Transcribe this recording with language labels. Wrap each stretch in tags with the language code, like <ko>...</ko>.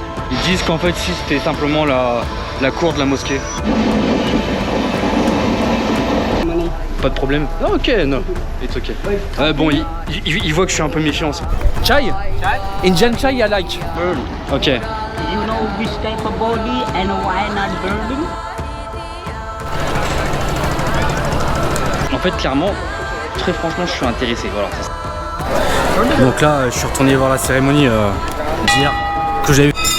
<fr>Ils disent qu'en fait, si c'était simplement la cour de la mosquée. Pas de problème. Ah, ok,</fr> <en>no. It's ok.</en> <fr>Bon, il voit que je suis un peu méfiant aussi.</fr> <en>Chai? Indian chai, I like. Ok. You know which type of body and why not burning?</en> <fr>En fait, clairement, très franchement, je suis intéressé. Voilà. Donc là, je suis retourné voir la cérémonie d'hier que j'ai eu.</fr>